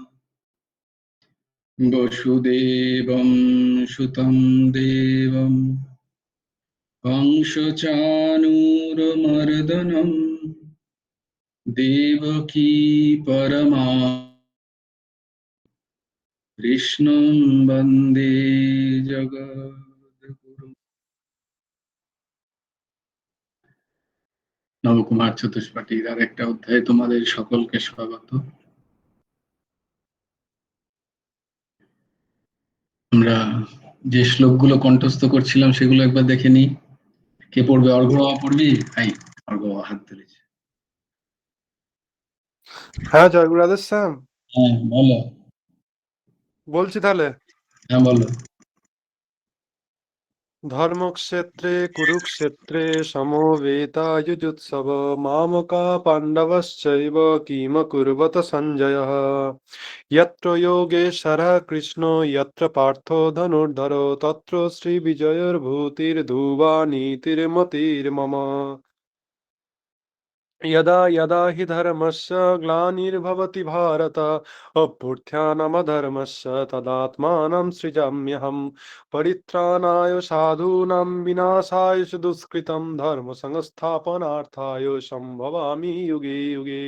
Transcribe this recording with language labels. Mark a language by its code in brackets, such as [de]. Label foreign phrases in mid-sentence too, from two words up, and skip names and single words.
[sa] वसुदेवं सुतं देवं कंसचाणूरमर्दनं देवकी परमा कृष्णं वन्दे जगद्गुरुं। [bn] নবকুমার চতুষ্পাঠীর আর একটা অধ্যায়ে তোমাদের সকলকে স্বাগত। আমরা যে শ্লোকগুলো কণ্ঠস্থ করছিলাম সেগুলো একবার দেখে নিই। কে পড়বে? অর্ঘ্য পড়বি? হাই, অর্ঘ্য হাত তুলেছে। হ্যাঁ, জয় গুরুরাধের শ্যাম। হ্যাঁ বলো। বলছি তাহলে, হ্যাঁ বলো। [sa] ধর্মক্ষেত্রে কুরুক্ষেত্রে সমবেতাযুজুৎসব মামকা পাণ্ডবশ্চৈব কিমকুর্বত সঞ্জয়ः यत्र योगेश्वरः कृष्णो यत्र पार्थो धनुर्धरो तत्र श्रीविजयोर्भूतिर्ध्रुवा नीतिर्मतिर्मम यदा यदा हि धर्मस्य ग्लानिर्भवति भारत अभ्युत्थानमधर्मस्य तदात्मानं सृजाम्यहं परित्राणाय साधूनां विनाशाय च दुष्कृतं धर्मसंस्थापनार्थाय सम्भवामि युगे युगे